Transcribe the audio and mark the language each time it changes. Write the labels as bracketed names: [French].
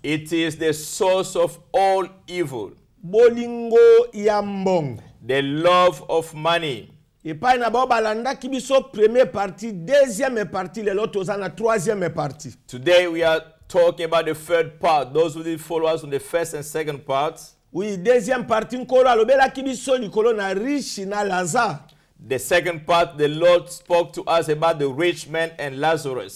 [English] It is the source of all evil. [Lingala] Bolingo yambongo. [English] The love of money. [Lingala] Epai na ba balanda kibiso [French] première partie, deuxième partie, [Lingala] le loto zana [French] troisième partie. [English] Today we are talking about the third part. Those who did follow us on the first and second parts. [Lingala] Oui, [French] deuxième partie [Lingala] nkolo alobela kibiso likolo na riche na Lazare. [English] The second part, the Lord spoke to us about the rich man and Lazarus.